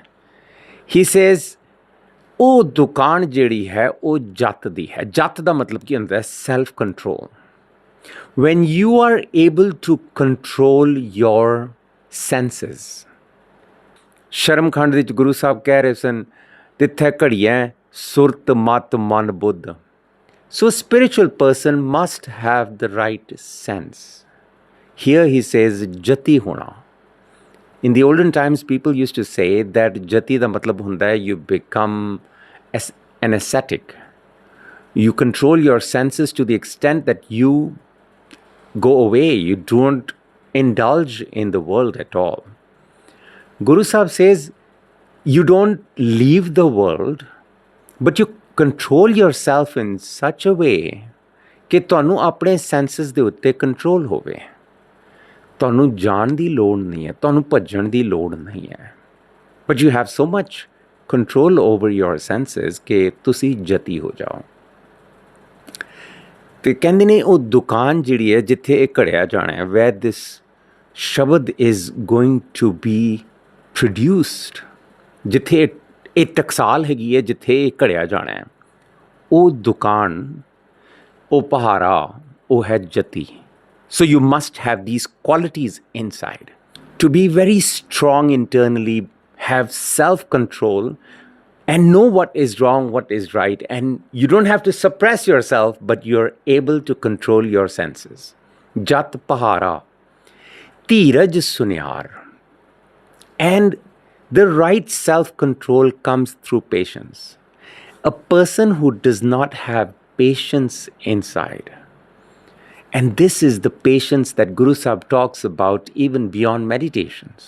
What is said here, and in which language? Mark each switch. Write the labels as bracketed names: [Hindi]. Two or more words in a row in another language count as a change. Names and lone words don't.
[English] He says [Punjabi] ਉਹ ਦੁਕਾਨ ਜਿਹੜੀ ਹੈ ਉਹ ਜੱਤ ਦੀ ਹੈ. ਜੱਤ ਦਾ ਮਤਲਬ ਕੀ ਹੁੰਦਾ ਹੈ? [English] self control. When you are able to control your senses. [Punjabi] ਸ਼ਰਮਖੰਡ ਵਿੱਚ ਗੁਰੂ ਸਾਹਿਬ ਕਹਿ ਰਹੇ ਸਨ, ਤਿੱਥੈ ਘੜੀਐ ਸੁਰਤ ਮਤ ਮਨ ਬੁੱਧ. [English] So a spiritual person must have the right sense. Here he says [Punjabi] ਜਤੀ ਹੋਣਾ. [English] In the olden times, people used to say that [Punjabi] ਜਤੀ ਦਾ ਮਤਲਬ ਹੁੰਦਾ ਹੈ [English] you become an ascetic. You control your senses to the extent that you go away. You don't indulge in the world at all. Guru Sahib says you don't leave the world, but you control yourself in such a way [Punjabi] ਕਿ ਤੁਹਾਨੂੰ ਆਪਣੇ ਸੈਂਸਸ ਦੇ ਉੱਤੇ ਕੰਟਰੋਲ ਹੋਵੇ. ਤੁਹਾਨੂੰ ਜਾਣ ਦੀ ਲੋੜ ਨਹੀਂ ਹੈ, ਤੁਹਾਨੂੰ ਭੱਜਣ ਦੀ ਲੋੜ ਨਹੀਂ ਹੈ. [English] But you have so much control over your senses [Punjabi] ਕਿ ਤੁਸੀਂ ਜਤੀ ਹੋ ਜਾਓ. ਤੇ ਕਹਿੰਦੇ ਨੇ ਉਹ ਦੁਕਾਨ ਜਿਹੜੀ ਹੈ ਜਿੱਥੇ ਇਹ ਘੜਿਆ ਜਾਣਾ ਹੈ, [English] where this ਸ਼ਬਦ is going to be produced, [Punjabi] ਜਿੱਥੇ ਇਹ ਟਕਸਾਲ ਹੈਗੀ ਹੈ ਜਿੱਥੇ ਇਹ ਘੜਿਆ ਜਾਣਾ ਹੈ, ਉਹ ਦੁਕਾਨ, ਉਹ ਪਹਾਰਾ, ਉਹ ਹੈ ਜਤੀ. [English] So you must have these qualities inside. To be very strong internally, have self-control and know what is wrong, what is right. And you don't have to suppress yourself, but you're able to control your senses. [Punjabi] ਜਤ ਪਹਾਰਾ, ਧੀਰਜ ਸੁਨਿਆਰ. [English] And the right self-control comes through patience. A person who does not have patience inside, and this is the patience that Guru Sahib talks about even beyond meditations.